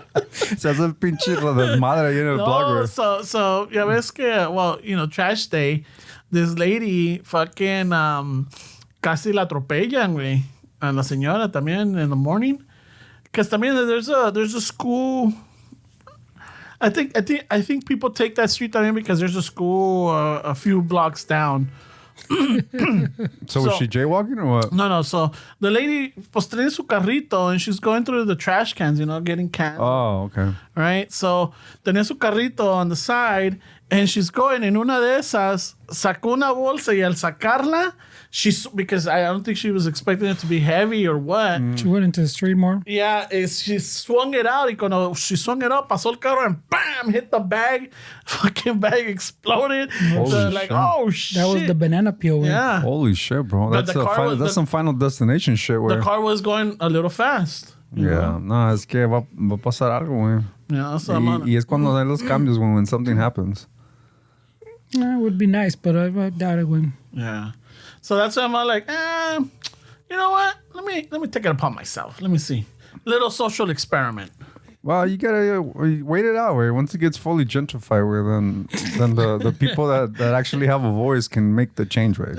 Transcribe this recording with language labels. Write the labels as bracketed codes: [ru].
[es] Se hace el pinche desmadre ahí en el blog. [en] So [es] ya ves que, [en] well, you know, trash day. This lady fucking [es] casi la atropellan, güey. A la señora también [en] in the morning. Because también there's a school. I think people take that street también because there's a school a few blocks down. So was she jaywalking or what? No. So the lady [es] pues tenía su carrito [en] and she's going through the trash cans, you know, getting cans. Oh, okay. Right? So [es] tenía su carrito [en] on the side and she's going. [es] En una de esas sacó una bolsa y al sacarla, [en] because I don't think she was expecting it to be heavy or what. She went into the street more. Yeah, she swung it out. [es] Y cuando [en] she swung it up, [es] pasó el carro [en] and bam, hit the bag. Fucking bag exploded. So like, oh shit. That was the banana peel. Yeah. Holy shit, bro. But That's some Final Destination shit. Where the car was going a little fast. [es] Yeah, no, es que va a pasar algo, güey. [en] Yeah, so [es] Y es cuando hay los cambios, [en] when something happens. It would be nice, but I doubt it would. Yeah. So that's why I'm like, you know what? Let me take it upon myself. Let me see. Little social experiment. Well, you gotta wait it out, where once it gets fully gentrified, where then the people that actually have a voice can make the change, right?